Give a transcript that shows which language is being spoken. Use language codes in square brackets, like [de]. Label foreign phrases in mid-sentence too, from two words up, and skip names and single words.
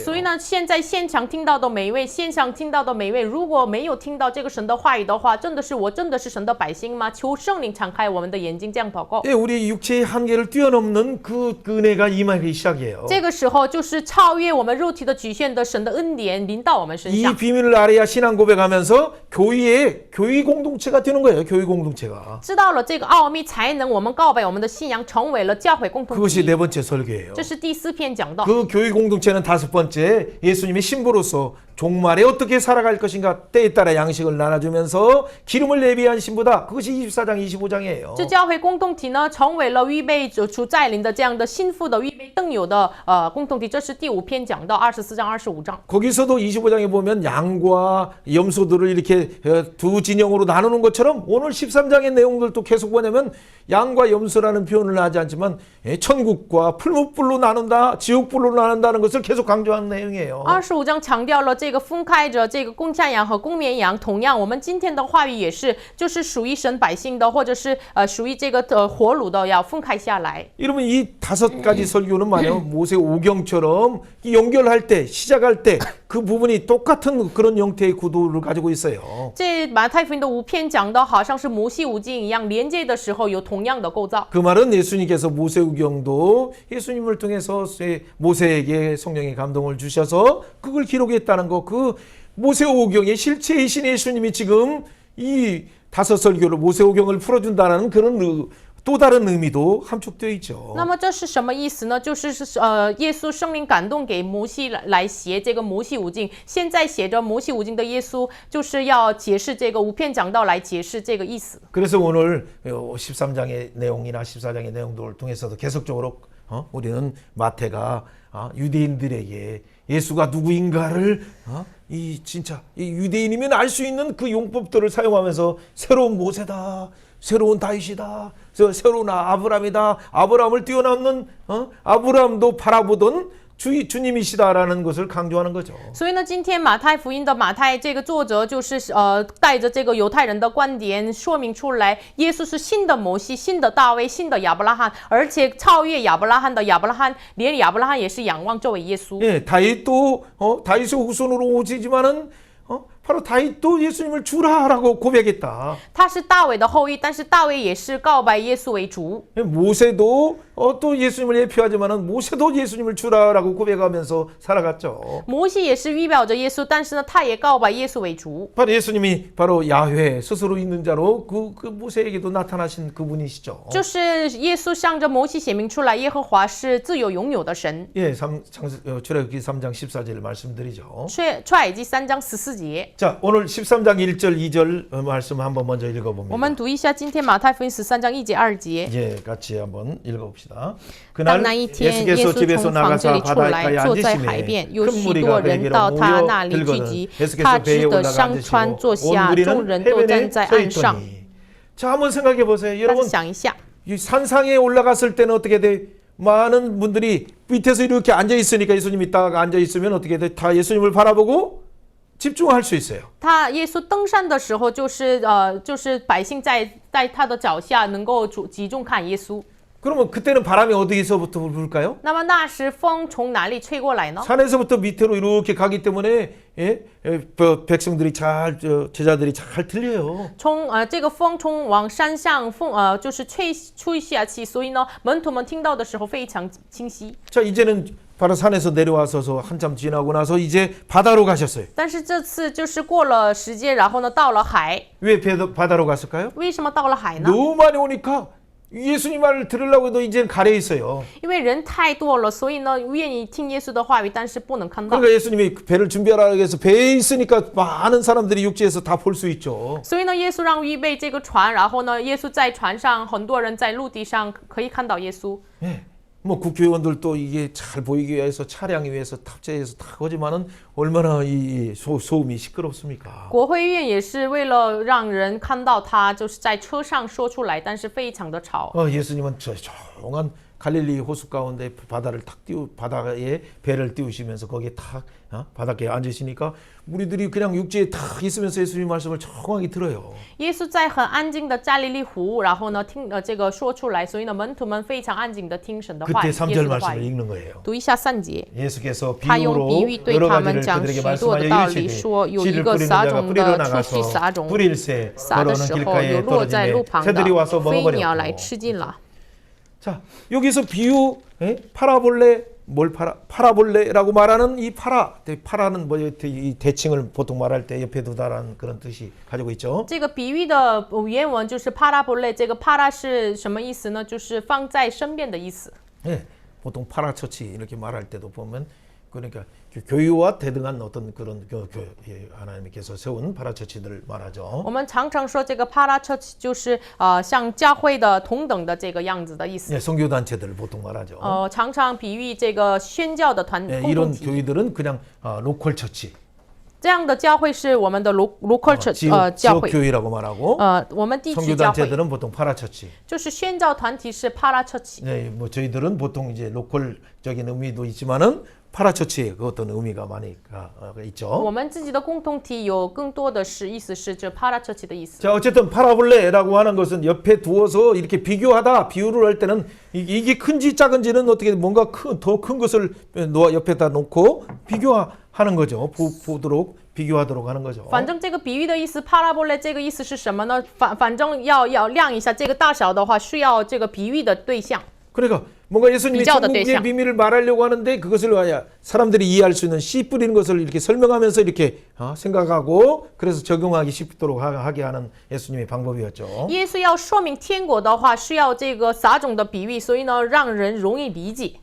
[zh] 所以呢，现在现场听到的每一位，线上听到的每一位，如果没有听到这个神的话语的话，真的是神的百姓吗？求圣灵敞开我们的眼睛，这样祷告。 [ko] 예, 우리 육체의 한계를 뛰어넘는 그 은혜가 임하기 시작해요. [zh] 这个时候就是超越我们肉体的局限的神的恩典临到我们身 [ko] 이 [zh] 上。 [ko] 비밀을 알아야 신앙 고백하면서 교회 공동체가 되는 거예요. 교회 공동체가. [zh] 知道了这个奥秘，才能我们告白我们的信仰，成为了教会共同 [ko] 그것이 [zh] 体。 [ko] 네 번째 설교예요. [zh] 这是第4篇讲到。 [ko] 그 교회 공동체는 다섯 번째 예수님의 신부로서 종말에 어떻게 살아갈 것인가 때에 따라 양식을 나눠주면서 기름을 예비한 신부다. 그것이 24장 25장이에요. [zh] 这教会共同体呢，成为了预备主再临的这样的心腹的预备灯油的共同体。这是第5篇讲到24章、25章。 [ko] 거기서도 25장에 보면 양과 염소들을 이렇게 두 진영으로 나누는 것처럼 오늘 13장의 내용들도 계속 뭐냐면 양과 염소라는 표현을 하지 않지만 천국과 풀무불로 나눈다, 지옥불로 나눈다는 것을 계속 강조하는 내용이에요. [zh] 25 章强调了这个分开着这个公山羊和公绵羊。同样，我们今天的话语也是，就是属于神百姓的，或者是属于这个活乳的，要分开下来。 [ko] 이러면 이 다섯 가지 설교는 말이에요. 모세 오경처럼 연결할 때, 시작할 때 그 부분이 똑같은 그런 형태의 구도를 가지고 있어요. 거죠. [zh] 这马太福音的5篇讲的好像是摩西五经一样，连接的时候有同样的构造。 [ko] 그 말은 예수님께서 모세우경도 예수님을 통해서 모세에게 성령의 감동을 주셔서 그걸 기록했다는 거, 그 모세오경의 실체이신 예수님이 지금 이 다섯 설교를 모세오경을 풀어준다는 그런 또 다른 의미도 함축되어 있죠. [zh] 那么这是什么意思呢？就是耶稣圣灵感动给摩西来写这个摩西五经，现在写着摩西五经的耶稣就是要解释这个5篇讲道来解释这个意思。 [ko] 그래서 오늘 13장의 내용이나 14장의 내용들을 통해서도 계속적으로 우리는 마태가 유대인들에게 예수가 누구인가를 이 진짜 이 유대인이면 알 수 있는 그 용법들을 사용하면서 새로운 모세다, 새로운 다윗이다, 새로운 아브라함이다, 아브라함을 뛰어넘는 아브라함도 바라보던 주님이시다라는 것을 강조하는 거죠. [zh] 所以呢，今天马太福音的马太这个作者就是带着这个犹太人的观点说明出来，耶稣是新的摩西、新的大卫、新的亚伯拉罕，而且超越亚伯拉罕的亚伯拉罕，连亚伯拉罕也是仰望这位耶稣。 [ko] 예, 다윗도 다윗의 후손으로 오지지만은 바로 다윗도 예수님을 주라라고 고백했다. [zh] 他是大卫的后裔，但是大卫也是告白耶稣为主。 [ko] 모세도 또 예수님을 예표하지만은 모세도 예수님을 주라라고 고백하면서 살아갔죠. [zh] 摩西也是预表着耶稣，但是呢，他也告白耶稣为主。 [ko] 바로 예수님이 바로 야훼 스스로 있는 자로 그 모세에게도 나타나신 그분이시죠. [zh] 就是耶稣向着摩西显明出来，耶和华是自由拥有的神。 [ko] 예, 출애굽기 3장 14절 말씀드리죠. [zh] 出埃及3章14节。 [ko] 자, 오늘 13장 1절 2절 말씀 한번 먼저 [zh] 我 [ko] 읽어봅니다. [zh] 们读一下今天马太福音13章1节2节。 [ko] 예, 같이 한번 읽어봅시다. [zh] 当 [ko] 그날 [zh] 那一天，耶 [ko] 예수께서 [zh] 稣 [ko] 집에서 [zh] 从房这 [ko] 나가사 [zh] 里出来， [ko] 바닷가에 [zh] 坐在海 [ko] 앉으시매 [zh] 边，有 [ko] 큰 [zh] 许 [ko] 무리가 [zh] 多人 [ko] 베개로 [zh] 到他 [ko] 모여 [zh] 那里聚 [ko] 들거든 [zh] 集。 [ko] 예수께서 [zh] 他 [ko] 배에 [zh] 只得 [ko] 올라가 [zh] 上船 [ko] 앉으시고 [zh] 坐 [ko] 온 [zh] 下，众 [ko] 무리는 [zh] 人都站 [ko] 해변에 [zh] 在 [ko] 서 [zh] 岸上。 [ko] 있더니. 자, 한번 생각해 보세요. [zh] 大家 [ko] 여러분 [zh] 想一下， [ko] 이 산상에 올라갔을 때는 어떻게 돼? 많은 분들이 밑에서 이렇게 앉아 있으니까 예수님이 딱 앉아 있으면 어떻게 돼? 다 예수님을 바라보고 집중할 수 있어요. [zh] 耶稣登山的时候，就是百姓在他的脚下能够集中看耶稣。 [ko] 그러면 그때는 바람이 어디서부터 불까요? [zh] 那么那时风从哪里吹过来呢？ [ko] 산에서부터 밑으로 이렇게 가기 때문에 백성들이 제자들이 잘 들려요. [zh] 这个风往山上就是吹下去，所以呢，门徒们听到的时候非常清晰。 [ko] 자, 이제는 바로 산에서 내려와서 한참 지나고 나서 이제 바다로 가셨어요. [zh] 但是这次就是过了时间，然后呢，到了海。 [ko] 왜 바다로 갔을까요? [zh] 为什么到了海呢？ [ko] 너무 많이 오니까 예수님 말을 들으려고 해도 이제 가려 있어요. [zh] 因为人太多了，所以呢，愿意听耶稣的话语，但是不能看到。 [ko] 그러니까 예수님이 배를 준비하라고 해서 배에 있으니까 많은 사람들이 육지에서 다 볼 수 있죠. [zh] 所以呢，耶稣让预备这个船，然后呢，耶稣在船上，很多人在陆地上可以看到耶稣。 [ko] 예. 뭐 국회의원들도 이게 잘 보이기 위해서 차량 위에서 탑재해서 다 하지만은 얼마나 이 소음이 시끄럽습니까? [zh] 国会院也是为了让人看到他，就是在车上说出来，但是非常的吵。 [ko] 예수님은 저 조용한 갈릴리 호수 가운데 바다에 배를 띄우시면서 거기에 탁 바닷가에 앉으시니까 우리들이 그냥 육지에 탁 있으면서 예수님 말씀을 정확히 들어요. [zh] 耶稣在很安静的加利利湖，然后呢听这个说出来，所以呢门徒们非常安静的听神的话 [ko] 그때 [zh] 语， [ko] 3절 [zh] 耶稣的话 [ko] 말씀을 [zh] 语。 [ko] 읽는 거예요. [zh] 读一下3节。 [ko] 예수께서 [zh] 他用 [ko] 비유로 [zh] 比喻对 [ko] 여러 [zh] 他们 [ko] 가지를 [zh] 讲 [ko] 그들에게 [zh] 许多的 [ko] 말씀하여 [zh] 道理， [ko] 이르시되 [zh] 说有一 [ko] 씨를 [zh] 个 [ko] 뿌리는 [zh] 撒 [ko] 자가 [zh] 种 [ko] 뿌리러 [zh] 的出去 [ko] 나가서 [zh] 撒种， [ko] 뿌릴새 [zh] 撒的 [ko] 더러는 [zh] 时候有 [ko] 길가에 [zh] 落在路 [ko] 떨어지매 [zh] 旁的 [ko] 새들이 와서 [zh] 飞鸟来 [ko] 먹어버렸고. [zh] 吃尽了。 [ko] 자, 여기서 비유 파라볼레 파라볼레라고 말하는 이 파라는 뭐 이 대칭을 보통 말할 때 옆에 두다라는 그런 뜻이 가지고 있죠. [zh] 这个比喻的原文就是 parabolē， 这个 para 是什么意思呢？就是放在身边的意思。 [ko] 네, 보통 파라처치 이렇게 말할 때도 보면 그러니까 교회와 대등한 어떤 그런 하나님께서 세운 파라처치들을 말하죠. [zh] 我们常常说这个 [en] para church [zh] 就是像教会的同等的这个样子的意思。 [ko] 네, 선교단체들을 보통 말하죠. [zh] 常常比喻这个宣教的团 [ko] 네, [zh] 共 [ko] 이런 [zh] 同体。 [ko] 교회들은 그냥 [en] local church, [zh] 这样的教会是我们的 [en] local church [zh] 教 [ko] 지역 [zh] 会。 [ko] 교회라고 말하고 [zh] 我们地区教会 [ko] 선교단체들은 보통 파라처치. [zh] 就是宣教团体是 [en] para church。 [ko] 네, 뭐 저희들은 보통 이제 로컬적인 의미도 있지만은 파라처치의 그 어떤 의미가 많이 있죠. [zh] 我们自己的共同体有更多的是意思是这 [en] para church [zh] 的意思。 [ko] 자, 어쨌든 파라볼레라고 하는 것은 옆에 두어서 이렇게 비교하다, 비유를 할 때는 이게 큰지 작은지는 어떻게 뭔가 더 큰 것을 옆에다 놓고 비교하는 거죠. 보도록 비교하도록 하는 거죠. [zh] 反正这个比喻的意思 ，parabole 这个意思是什么呢？反正要量一下这个大小的话，是要这个比喻的对象。 [ko] 그러니까 뭔가 예수님이 비교의 천국의 대상. 비밀을 말하려고 하는데 그것을 사람들이 이해할 수 있는 씨 뿌리는 것을 이렇게 설명하면서 이렇게 생각하고 그래서 적용하기 쉽도록 하게 하는 예수님의 방법이었죠. [zh] 耶稣要说明天国的话，是要这个撒种的比喻，所以呢，让人容易理解。